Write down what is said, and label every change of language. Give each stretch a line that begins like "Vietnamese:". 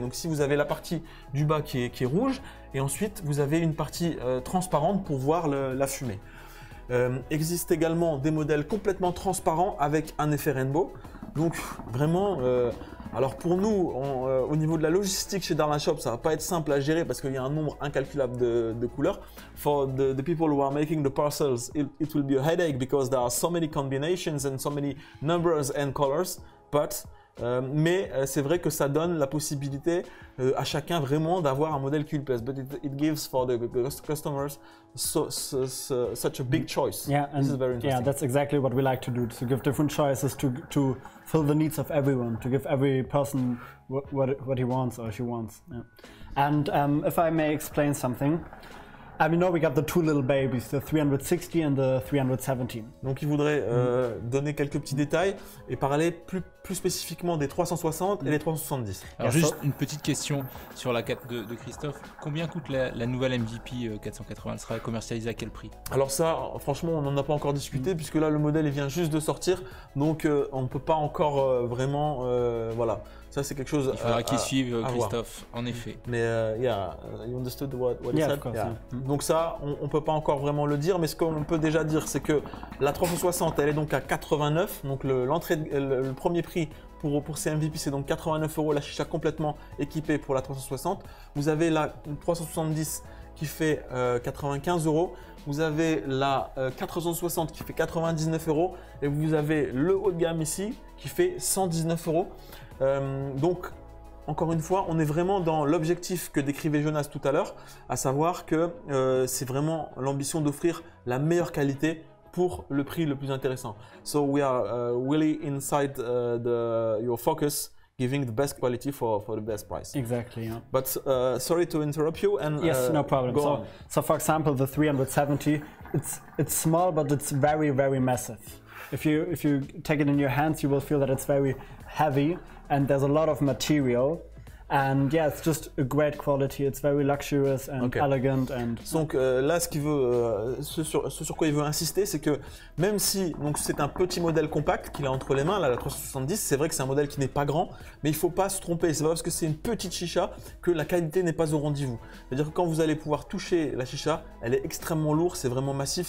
French: Donc, si vous avez la partie du bas qui est rouge, et ensuite, vous avez une partie transparente pour voir la fumée. Existe également des modèles complètement transparents avec un effet rainbow. Donc vraiment, alors pour nous, au niveau de la logistique chez Darla Shop, ça va pas être simple à gérer parce qu'il y a un nombre incalculable de couleurs.
English: For the people who are making the parcels, it will be a headache because there are so many combinations and so many numbers and colors.
French: Mais c'est vrai que ça donne la possibilité à chacun vraiment d'avoir un modèle qui lui plaise.
English: But it gives for the customers such a big choice. Yeah, and this is very interesting. Yeah, that's exactly what we like to do, to give different choices to fill the needs of everyone, to give every person what he wants or she wants. Yeah. And if I may explain something, we know we got the 2 little babies, the 360 and the 317.
French: Donc il voudrait donner quelques petits détails et parler plus spécifiquement des 360 et les 370. Alors juste une petite question sur la 4 de Christophe. Combien coûte la nouvelle MVP 480? Elle sera commercialisée à quel prix? Alors ça, franchement, on n'en a pas encore discuté puisque là, le modèle il vient juste de sortir. Donc on ne peut pas encore vraiment... voilà. Ça, c'est quelque chose il faudra qu'il suive Christophe, voir. En effet.
English: Mais yeah, you understood what he said? Of course, Yeah. yeah.
French: Donc ça, on peut pas encore vraiment le dire, mais ce qu'on peut déjà dire, c'est que la 360, elle est donc à 89. Donc le premier prix pour ces MVP, c'est donc 89 €, la chicha complètement équipée pour la 360. Vous avez la 370 qui fait 95 €. Vous avez la 460 qui fait 99 € et vous avez le haut de gamme ici qui fait 119 €. Donc, encore une fois, on est vraiment dans l'objectif que décrivait Jonas tout à l'heure, à savoir que c'est vraiment l'ambition d'offrir la meilleure qualité pour le prix le plus intéressant.
English: So we are really inside your focus, giving the best quality for the best price. Exactly. Yeah. But sorry to interrupt you. And yes, no problem. Go on. So for example, the 370, it's small, but it's very, very massive. If you take it in your hands, you will feel that it's very heavy and there's a lot of material. And yeah, it's just a great quality. It's very luxurious and elegant. And
French: donc là, ce sur quoi il veut insister, c'est que même si c'est un petit modèle compact qu'il a entre les mains, là, la 370, c'est vrai que c'est un modèle qui n'est pas grand, mais il ne faut pas se tromper. C'est pas parce que c'est une petite chicha que la qualité n'est pas au rendez-vous. C'est-à-dire que quand vous allez pouvoir toucher la chicha, elle est extrêmement lourde, c'est vraiment massif.